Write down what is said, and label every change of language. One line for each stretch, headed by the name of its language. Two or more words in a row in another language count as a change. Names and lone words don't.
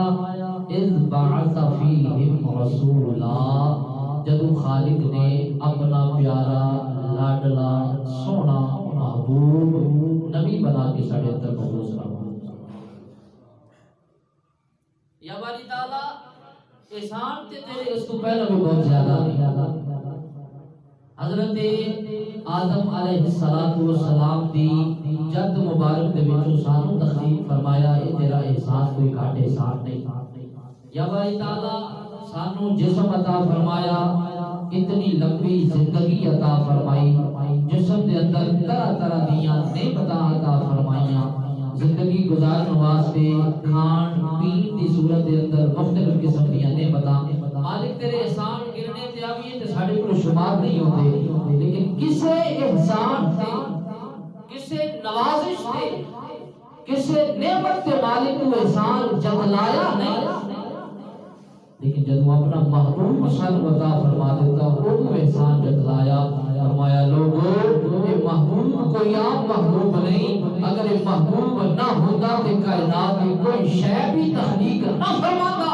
Arabic: اذ بعث فیہم رسولا،
Punjabi: جدو خالق نے اپنا پیارا لاڈلا سونا محبوب نبی بنا کے ساڑھے اندر مبعوث فرمایا. یا باری تعالیٰ احسان تے تیرے اس تو پہلے بھی بہت زیادہ نہیں. حضرت آدم علیہ السلام دی جد مبارک دے وچوں سانو تخلیق فرمایا. اے تیرا احسان کوئی گھٹ احسان نہیں. یا باری تعالیٰ سانو جسم عطا فرمایا، اتنی لمبی زندگی عطا فرمائی، جسم دے اندر طرح طرح دیاں نعمتاں عطا فرمائیاں، زندگی گزارن واسطے کھان پین دی صورت دے اندر مختلف قسم دیاں نعمتاں. مالک تیرے احسان گرنے تے آویے تے ساڈے کول شمار نہیں ہوندے، لیکن کسے احسان تے، کسے نوازش تے، کسے نعمت تے مالک کو احسان جتلایا نہیں. لیکن جب اپنا محبوب سانو عطا فرما دیتا وہ احسان جتلایا.
Urdu: فرمایا لوگو یہ محبوب کوئی عام محبوب نہیں، اگر یہ محبوب نہ ہوتا تو کائنات میں کوئی شے بھی تخلیق نہ فرماتا.